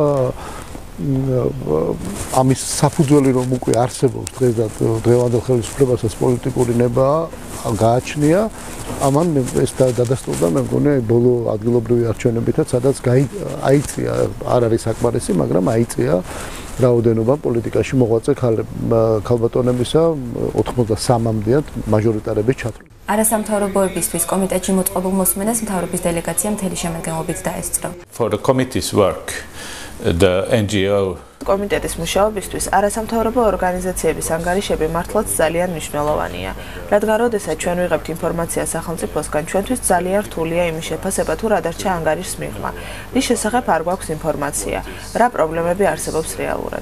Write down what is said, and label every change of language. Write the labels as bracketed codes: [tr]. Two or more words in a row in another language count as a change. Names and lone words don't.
[ka] ამის საფუძველი რომ უკვე არსებობს დღევანდელ ხელისუფლებასაც პოლიტიკური ნება გააჩნია, ამან ეს დადასტურდა მე მგონი ბოლო ადგილობრივი არჩევნებითაც, სადაც აიწია, არ არის საკმარისი, მაგრამ აიწია რაოდენობა პოლიტიკაში მოღვაწე ქალბატონებისა 83-მდეა მაჟორიტარების ჩათვლით. არასამთავრობოებისთვის კომიტეტში მოწყობილ მოსმენას მთავრობის დელეგაცია მთელი შემადგენლობით დაესწრო. [en] For the committee's work, the NGO [ka] კომიტეტის მუშაობისთვის არასამთავრობო ორგანიზაციების ანგარიშები მართლაც ძალიან მნიშვნელოვანია. რადგან როდესაც ჩვენ ვიღებთ ინფორმაციას სახელმწიფოსგან, ჩვენთვის ძალიან რთულია იმის შეფასება, თუ რა დარჩა ანგარიშის მიღმა. რის შესახებ არ გვაქვს ინფორმაცია, რა პრობლემები არსებობს რეალურად.